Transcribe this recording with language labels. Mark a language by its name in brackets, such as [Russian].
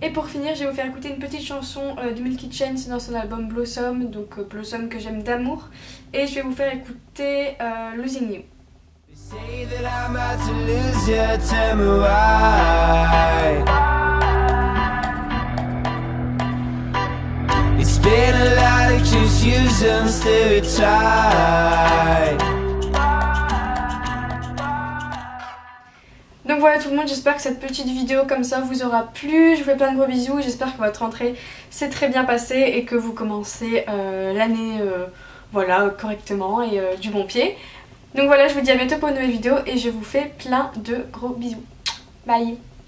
[French] finir, je vais vous faire écouter une petite chanson de Milky Chance dans son album Blossom, donc Blossom que j'aime d'amour, et je vais vous faire écouter Losing You. [English] Say that I'm about to lose you, tell me why. It's been a lot of confusion, still we try. [French] Donc voilà tout le monde, j'espère que cette petite vidéo comme ça vous aura plu. Je vous fais plein de gros bisous, j'espère que votre rentrée s'est très bien passée et que vous commencez l'année voilà, correctement et du bon pied. Donc voilà, je vous dis à bientôt pour une nouvelle vidéo et je vous fais plein de gros bisous. Bye.